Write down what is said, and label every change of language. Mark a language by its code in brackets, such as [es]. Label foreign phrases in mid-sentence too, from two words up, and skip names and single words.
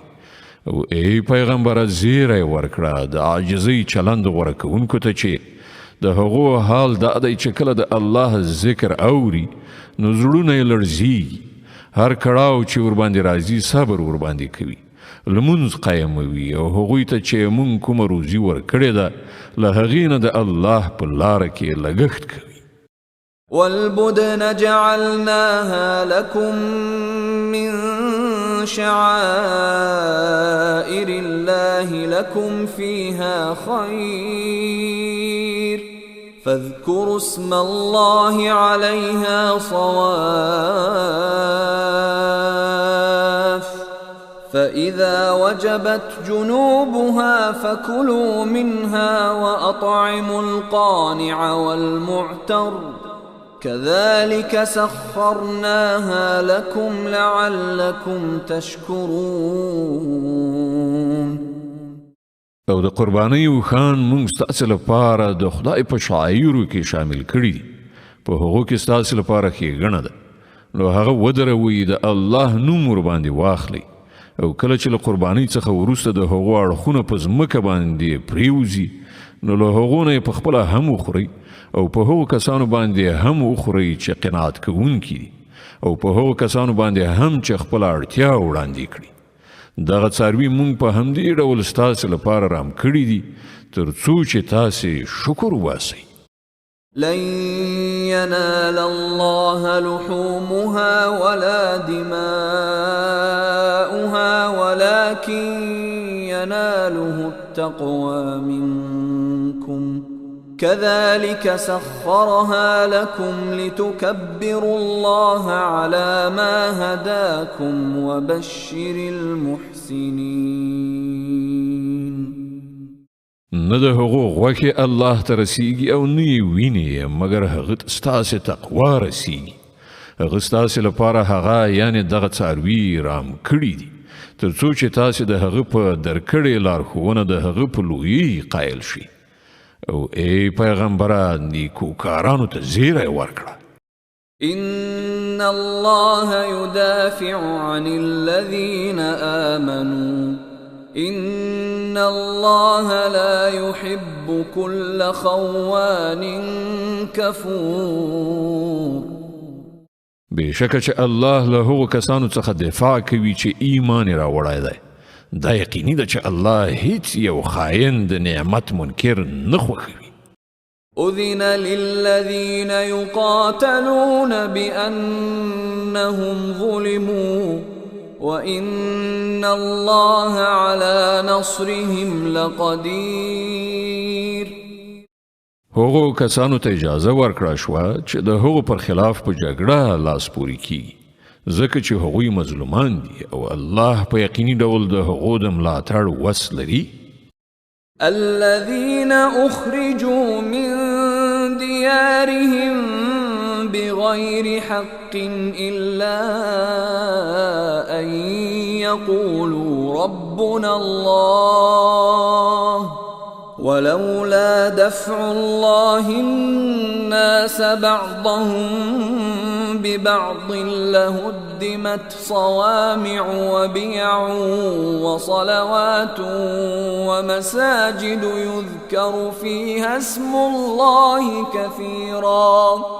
[ps] او ای پیغمبره زیری ورکړه د عاجزۍ چلند غوره کوونکو ته چې د هغو حال دا دی چې کله د الله ذکر اوري نو زړونه یې لړزیږي. هر کړاو چې ورباندې راځي صبر ورباندې کوي، لمونځ قایموي او هغوی ته چې مونږ کومه روزي ورکړې ده له هغې نه د الله په لاره کې لګښت کوي. [ar] والبدن جعلناها لكم من شعائر الله لكم فيها خير فاذكروا اسم الله عليها صواف فإذا وجبت جنوبها فكلوا منها وأطعموا القانع والمعتر كذلك سخرناها لكم لعلكم تشكرون. [ps] او د قربانۍ وخان مونږ ستاسې لپاره د خدای په شعایرو کې شامل کړي دي. په هغو کې ستاسې لپاره ښېګڼه ده. نو هغه ودروئ د الله نوم ورباندې واخلئ او کله چې له قربانۍ څخه وروسته د هغو اړخونه په ځمکه باندې پریوځي نو له هغو نه یې په خپله هم وخورئ او په هغو کسانو باندې هم وخورئ چې قناعت کوونکي دي او په هغو کسانو باندې هم چې خپله اړتیا وړاندې کړي. دغه څاروي مونږ په همدې ډول ستاسې لپاره رام کړي دي تر څو چې تاسې شکر وباسئ. [ar] لن ينال الله لحومها ولا دماؤها ولكن يناله التقوى منكم كذلك سخرها لكم لتكبروا الله على ما هداكم وبشر المحسنين. [ps] نه د هغو غوښې الله ته رسیږي او نه یې وینې مګر هغه ستاسې تقوا رسیږي. هغه ستاسې لپاره هغه یعنې دغه څاروي رام کړي دي تر څو چې تاسې د هغه په درکړې لارښوونه د هغه په لویۍ قایل شي. او ای پیغمبره نیکوکارانو ته زیری ورکړه. [ar] ان الله يدافع عن الذين آمنوا ان الله لا يحب كل خوان كفور. [ps] بشکه چې الله له هغو کسانو څخه دفاع کوي چې ایمان یې راوړی دی. دا یقیني ده چې الله هیڅ یو خاین د نعمت منکر نه خوښوي. [ar] أذن للذين يقاتلون بأنهم ظلموا وإن الله على نصرهم لقدير. [ps] هغو کسانو ته اجازه ورکړه شوه چې د هغو پر خلاف په جګړه لاس پورې کیږي ځکه چې هغوی مظلومان دي او الله په یقیني ډول د هغو د ملاتړ وس لري. [ar] الذين أخرجوا من ديارهم بغير حق إلا أن يقولوا ربنا الله ولولا دفع الله الناس بعضهم ببعض لهدمت صوامع وبيع وصلوات ومساجد يذكر فيها اسم الله كثيرا